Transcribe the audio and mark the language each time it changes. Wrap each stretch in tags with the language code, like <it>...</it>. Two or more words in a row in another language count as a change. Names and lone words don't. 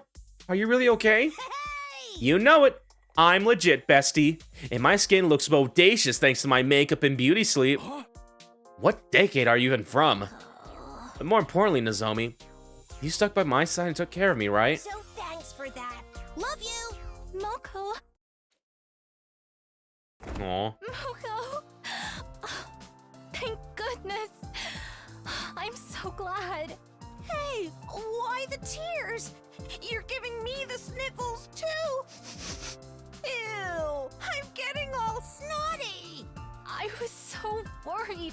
<en>Are you really okay? You know it. I'm legit, bestie. And my skin looks bodacious thanks to my makeup and beauty sleep. What decade are you even from? But more importantly, Nozomi, you stuck by my side and took care of me, right? So thanks for that. Love you. Moko. Aw. Moko. Thank goodness. I'm so glad. Hey, why the tears? You're giving me the sniffles too. Ew, I'm getting all snotty. I was so worried.</en>